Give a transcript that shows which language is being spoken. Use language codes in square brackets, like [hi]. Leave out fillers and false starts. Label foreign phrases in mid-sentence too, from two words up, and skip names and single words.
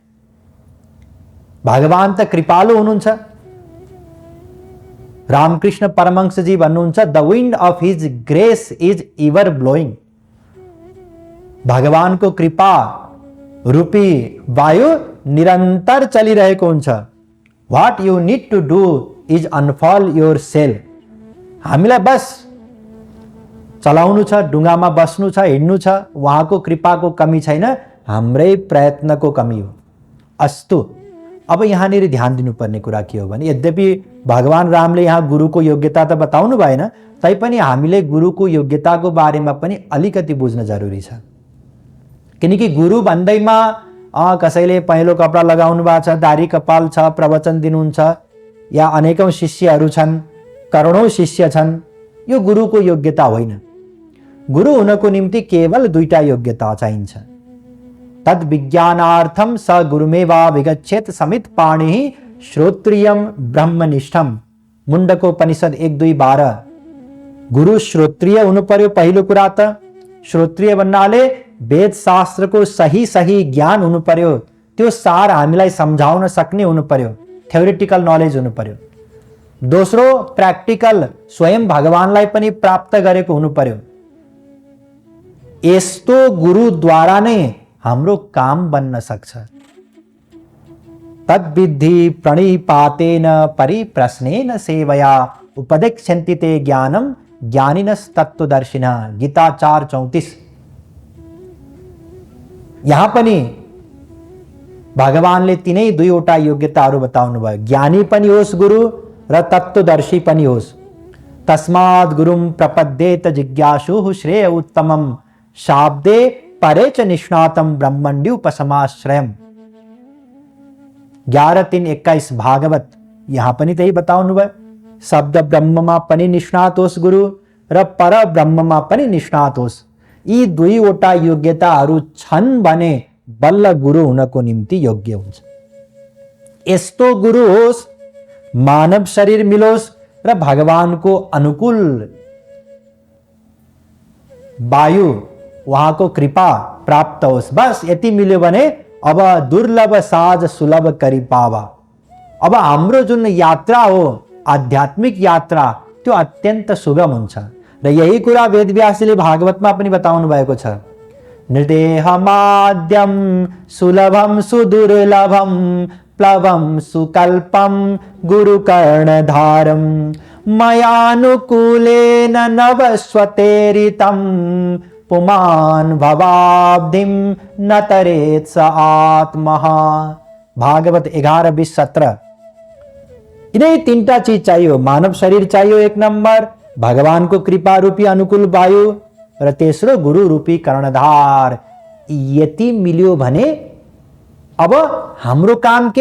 [ne] भगवान त कृपालु हुनुहुन्छ। रामकृष्ण परमहंसजी भन्नुहुन्छ, [en] The wind of his grace is ever blowing. [ne] भगवानको कृपा रूपी वायु निरन्तर चलिरहेको हुन्छ। [en] What you need to do is unfold your self. [ne] हामीलाई बस चलाउनु छ, डुङ्गामा बस्नु छ, हिँड्नु छ, उहाँको कृपाको कमी छैन, हाम्रै प्रयत्नको कमी हो। अस्तु, अब यहाँनिर ध्यान दिनुपर्ने कुरा के हो भने, यद्यपि भगवान रामले यहाँ गुरुको योग्यता त बताउनु भएन, तैपनि हामीले गुरुको योग्यताको बारेमा पनि अलिकति बुझ्न जरुरी छ। किनकि गुरु भन्दैमा कसैले पहेँलो कपडा लगाउनु भएको छ, दारी कपाल छ, प्रवचन दिनुहुन्छ, या अनेकौं शिष्यहरू छन्, करोडौं शिष्य छन्, यो गुरुको योग्यता होइन। गुरु हुनको निम्ति केवल दुईटा योग्यता चाहिन्छ। [sa] तद विज्ञानार्थम स गुरुमेवा विगच्छेत समित पाणि श्रोत्रियम ब्रह्मनिष्ठम। [ne] मुण्डकोपनिषद 1:2-12। गुरु श्रोत्रिय हुनु पर्यो। पहिलो कुरा त श्रोत्रिय भन्नाले वेद शास्त्रको सही सही ज्ञान हुनु पर्यो, त्यो सार हामीलाई सम्झाउन सक्ने हुनु पर्यो, [en] theoretical knowledge [ne] हुनु पर्यो। दोस्रो प्र्याक्टिकल, स्वयं भगवानलाई पनि प्राप्त गरेको हुनु पर्यो। यस्तो गुरुद्वारा नै हाम्रो काम बन्न सक्छ। [sa] तद्विद्धि प्रणिपातेन परिप्रश्नेन सेवया उपदेक्ष्यन्ति ते ज्ञानम ज्ञानिनस्तत्त्वदर्शिनः। [ne] गीता 4:34। यहाँ पनि भगवानले तिनै दुईवटा योग्यताहरू बताउनु भयो। ज्ञानी पनि होस् गुरु र तत्त्वदर्शी पनि होस्। [sa] तस्मात् गुरुम प्रपद्येत जिज्ञासुः श्रेय उत्तमम शाब्दे परे च निष्णातम ब्रह्मण्युपसमाश्रयम्। [ne] 11:3-21 भागवत। यहाँ पनि त्यही बताउनु भयो। शब्द ब्रह्ममा पनि निष्णात होस् गुरु र पर ब्रह्ममा पनि निष्णात होस्। यी दुईवटा योग्यताहरू छन् भने बल्ल गुरु हुनको निम्ति योग्य हुन्छ। यस्तो गुरु होस्, मानव शरीर मिलोस् र भगवानको अनुकूल वायु, उहाँको कृपा प्राप्त होस्, बस यति मिल्यो भने अब [awa] दुर्लभ साज सुलभ करी पावा। [ne] अब हाम्रो जुन यात्रा हो, आध्यात्मिक यात्रा, त्यो अत्यन्त सुगम हुन्छ। र यही कुरा वेदव्यासले भागवतमा पनि बताउनु भएको छ। [sa] निर्देहमाद्यम सुलभम सुदुर्लभम प्लवम सुकल्पम गुरुकर्णधारम मयानुकूलेन नवस्वतेरितम पुमान भवाब्धिम न तरेत स आत्मः। [ne] भागवत 11:20-17। यिनै तीनटा चीज चाहियो। मानव शरीर चाहियो 1 नंबर, भगवानको कृपा रूपी अनुकूल वायु र तेस्रो गुरु रूपी कर्णधार। यति मिल्यो भने अब हाम्रो काम के?